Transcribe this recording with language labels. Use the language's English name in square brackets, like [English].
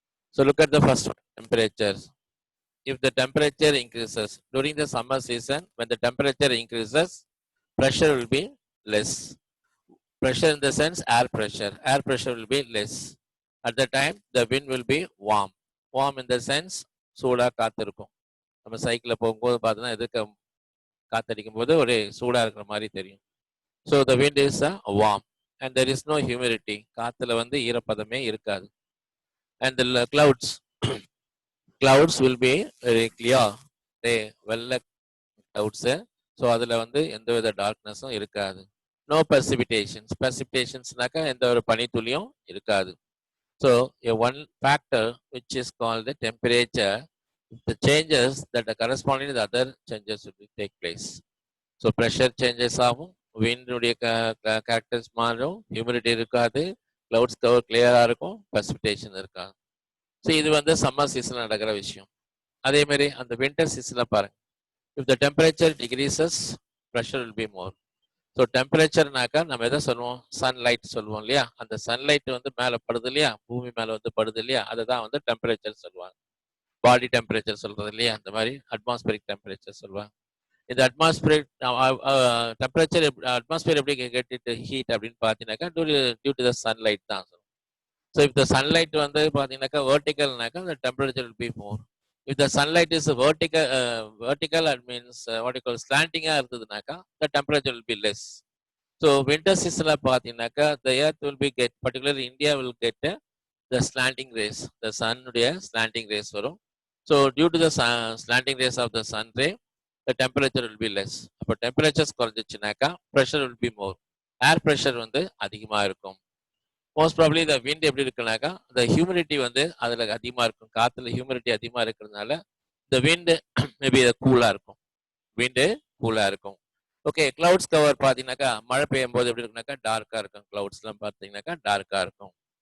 [English] So look at the first one, temperatures. If the temperature increases during the summer season, when the temperature increases, pressure will be less. Pressure in the sense air pressure. Air pressure will be less. At the time, the wind will be warm. Warm in the sense [Tamil] சூடா காத்திருக்கும். நம்ம சைக்கிளில் போகும்போது பார்த்தோன்னா எதுக்கு காத்தடிக்கும் போது ஒரே சூடாக இருக்கிற மாதிரி தெரியும். [English] So the wind is warm and there is no humidity. [Tamil] காத்துல வந்து ஈரப்பதமே இருக்காது. [English] And the clouds will be very clear. [Tamil] வெள்ளை clouds. ஸோ அதில் வந்து எந்தவித டார்க்னஸும் இருக்காது. [English] No precipitations. [Tamil] Precipitationsனாக்கா எந்த ஒரு பனித்துளியும் இருக்காது. [English] So one factor which is called the temperature, the changes that are corresponding to the other changes will take place. [Tamil] So pressure changes ஆகும், விண்டுடைய characters மாறும், ஹியூமிடிட்டி இருக்காது, கிளவுட்ஸ் கவர் கிளியராக இருக்கும், ப்ரெசிபிடேஷன் இருக்காது. ஸோ இது வந்து சம்மர் சீசனில் நடக்கிற விஷயம். அதே மாதிரி அந்த வின்டர் சீசனில் பாருங்க, [English] If the temperature decreases pressure will be more. [Tamil] So டெம்பரேச்சர்னாக்கா நம்ம எதை சொல்லுவோம், சன்லைட் சொல்லுவோம் இல்லையா, அந்த சன்லைட் வந்து மேலே படுது இல்லையா, பூமி மேலே வந்து படுது இல்லையா, அதை தான் வந்து டெம்பரேச்சர் சொல்லுவாங்க. பாடி டெம்பரேச்சர் சொல்றது இல்லையா, அந்த மாதிரி அட்மாஸ்பரிக் டெம்பரேச்சர் சொல்லுவாங்க. இந்த அட்மாஸ்பியர் டெம்பரேச்சர் அட்மாஸ்பியர் எப்படி கெட் ஹீட் அப்படின்னு பார்த்தீங்கன்னாக்கா டியூ டு த சன்லைட் தான். [English] so if the sunlight [Tamil] வந்து பார்த்தீங்கன்னாக்கா வெர்டிக்கல்னாக்கா [English] the temperature will be more. If the sunlight is vertical that means what you call slanting-ஆ [Tamil] இருந்ததுனாக்கா [English] the temperature will be less. So winter seasonல பார்த்தீங்கன்னாக்கா the earth will be particularly India will get the slanting rays, the sun உடைய slanting rays வரும். So due to the slanting rays of the sun ray, the temperature will be less. அப்போ temperatures [Tamil] குறைஞ்சிச்சுனாக்கா [English] pressure will be more. [Tamil] Air pressure வந்து அதிகமாக இருக்கும். Most probably இந்த wind எப்படி இருக்குனாக்கா இந்த humidity வந்து அதில் அதிகமாக இருக்கும். காற்றுல ஹியூமிடிட்டி அதிகமாக இருக்கிறதுனால இந்த விண்டு மேபி கூலாக இருக்கும், விண்டு கூலாக இருக்கும். ஓகே, கிளவுட்ஸ் கவர் பார்த்தீங்கன்னாக்கா மழை பெய்யும் போது எப்படி இருக்குனாக்கா டார்க்காக இருக்கும், கிளவுட்ஸ்லாம் பார்த்தீங்கன்னாக்கா டார்க்காக இருக்கும்.